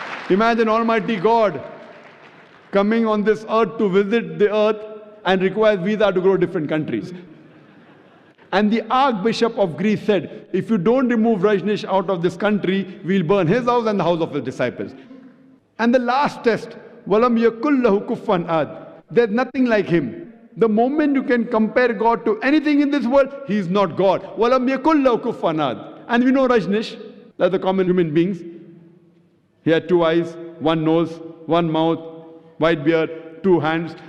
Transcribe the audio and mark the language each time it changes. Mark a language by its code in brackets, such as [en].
[en] Imagine Almighty God coming on this earth to visit the earth and requires visa to go to different countries. And the Archbishop of Greece said, if you don't remove Rajneesh out of this country, we'll burn his house and the house of his disciples. And the last test, [ar] وَلَمْ يَكُلْ لَهُ كُفًّا أَحَدٌ. [en] There's nothing like him. The moment you can compare God to anything in this world, he is not God. [ar] وَلَمْ يَكُلْ لَهُ كُفًّا أَحَدٌ. [en] And we know Rajneesh, like the common human beings. He had 2 eyes, 1 nose, 1 mouth, white beard, 2 hands.